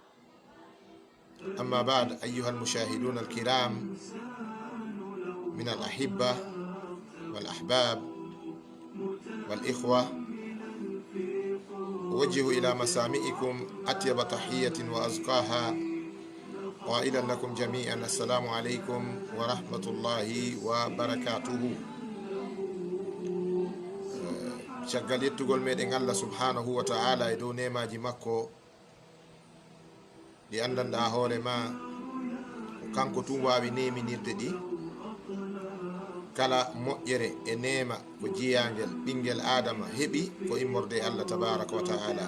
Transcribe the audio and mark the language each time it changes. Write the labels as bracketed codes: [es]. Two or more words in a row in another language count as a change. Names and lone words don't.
[ar] أما بعد، أيها المشاهدون الكرام من الأحبة والأحباب والإخوة، أوجه إلى مسامعكم أطيب تحية وأزكاها، قائلا لكم جميعا السلام عليكم ورحمة الله وبركاته. [ff] caggal yettugol meɗen Allah [ar] سبحانه وتعالى [ff] e dow nemaji makko ɗi andanɗa hoore ma ko kanko tun wawi neminirde ɗi. kala moƴƴere e nema ko jiyangel ɓinguel adama heeɓi ko immorde Allah [ar] تبارك وتعالى.